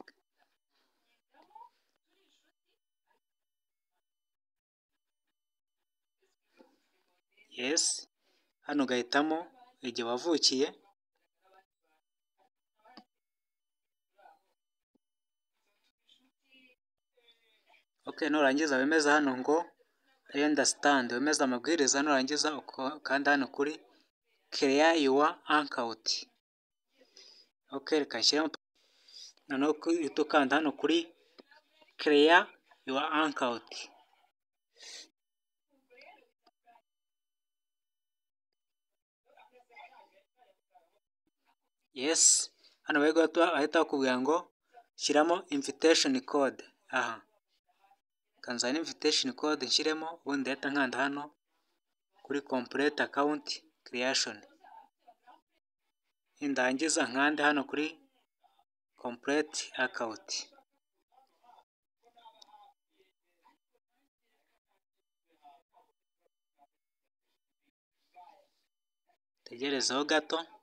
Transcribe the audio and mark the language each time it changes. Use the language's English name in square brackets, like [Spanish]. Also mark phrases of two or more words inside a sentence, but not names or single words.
[Kinyarwanda] Yes, hano ugahitamo igihe wavukiye. Okay, nurangiza wemeza hano ngo [English] I understand, [Kinyarwanda] wemeza amabwiriza. Nurangiza ukanda hano kuri [English] create your account. [Kinyarwanda] Okay, reka nshyiremo, noneho ukanda hano kuri [English] create your account. [Kinyarwanda] Yes, hano bahita bakubwira ngo shyiramo [English] invitation code. [Kinyarwanda] Aha, kanzana [English] invitation code [Kinyarwanda] nshyiremo, ubundi ndahita nkanda hano kuri [English] complete account creation. [Kinyarwanda] Ndangiza nkande hano kuri [English] complete account. [Kinyarwanda] Tegerezaho gato.